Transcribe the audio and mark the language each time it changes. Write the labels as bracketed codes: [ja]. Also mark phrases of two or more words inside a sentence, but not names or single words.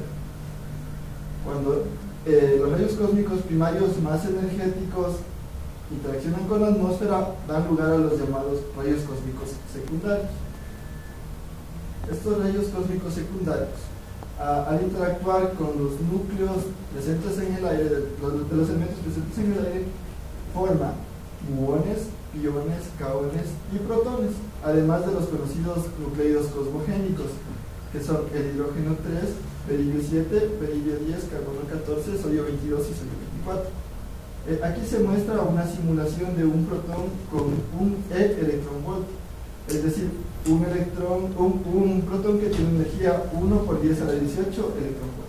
[es] Cuando los rayos cósmicos primarios más energéticos interaccionan con la atmósfera, dan lugar a los llamados rayos cósmicos secundarios. Estos rayos cósmicos secundarios, al interactuar con los núcleos presentes en el aire, de los elementos presentes en el aire, forman muones, piones, kaones y protones, además de los conocidos nucleidos cosmogénicos, que son el hidrógeno 3, berilio 7, berilio 10, carbono 14, sodio 22 y sodio 24. Aquí se muestra una simulación de un protón con un electrón volt, es decir, un protón que tiene energía 1 por 10 a la 18 electron volt.